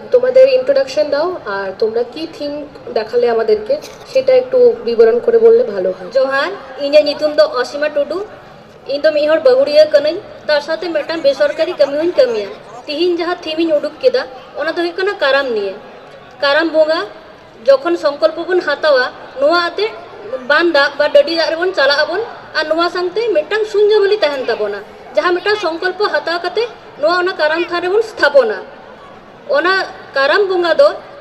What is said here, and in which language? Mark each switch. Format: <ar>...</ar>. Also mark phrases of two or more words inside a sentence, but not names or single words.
<bn>তোমাদের ইন্ট্রোডাকশন দাও আর তোমরা কি থিম দেখালে আমাদেরকে সেটা একটু বিবরণ করে বললে ভালো হয়।</bn> <sat>जोहार इᱧᱟᱹᱜ ᱧᱩᱛᱩᱢ ᱫᱚ ᱚᱥᱤᱢᱟ ᱴᱩᱰᱩ ᱤᱧ ᱫᱚ ᱢᱤᱫ ᱦᱚᱲ ᱵᱟᱹᱦᱩᱲᱤᱭᱟᱹ ᱠᱟᱹᱱᱟᱹᱧ ᱛᱟᱨ ᱥᱟᱶᱛᱮ ᱢᱤᱫᱴᱟᱝ ᱵᱮᱥᱚᱨᱠᱟরি ᱠᱟᱹᱢᱤ ᱦᱚᱸᱧ ᱠᱟᱹᱢᱤᱭᱟ ᱛᱤᱦᱤᱧ ᱡᱟᱦᱟᱸ ᱛᱷᱤᱢᱤᱧ ᱩᱰᱩᱠ ᱠᱮᱫᱟ ᱚᱱᱟ ᱫᱚ ᱦᱩᱭᱩᱜ ᱠᱟᱱᱟ ᱠᱟᱨᱟᱢ ᱱᱤᱭᱮ ᱠᱟᱨᱟᱢ ᱵᱚᱸᱜᱟ ᱡᱚᱠᱷᱚᱱ ᱥᱚᱝᱠᱚᱞᱯᱚ ᱵᱚᱱ ᱦᱟᱛᱟᱣᱟ ᱱᱚᱣᱟ ᱟᱛᱮ ᱵᱟᱱ ᱫᱟᱜ ᱵᱟ ᱰᱟᱹᱰᱤ ᱫᱟᱜ ᱨᱮᱵᱚᱱ ᱪᱟᱞᱟᱜ ᱟᱵᱚᱱ ᱟᱨ ᱱᱚᱣᱟ ᱥᱟᱶᱛᱮ ᱢᱤᱫᱴᱟᱝ ᱥᱩᱧᱡᱟᱵᱚᱞᱤ ᱛᱟᱦᱮᱱ ᱛᱟᱵᱚᱱᱟ ᱡᱟᱦᱟᱸ ᱢᱤᱫᱴᱟᱝ ᱥᱚᱝᱠᱚᱞᱯᱚ ᱦᱟᱛᱟᱣ ᱠᱟᱛᱮ ᱱᱚᱣᱟ ᱚᱱᱟ ᱠᱟᱨᱟᱢ ᱛᱷᱟᱱ ᱨᱮᱵᱚᱱ ᱥᱛᱷᱟᱯᱚᱱᱟ ᱚᱱᱟ ᱠᱟᱨᱟᱢ ᱵᱚᱸᱜᱟ ᱫᱚ</sat>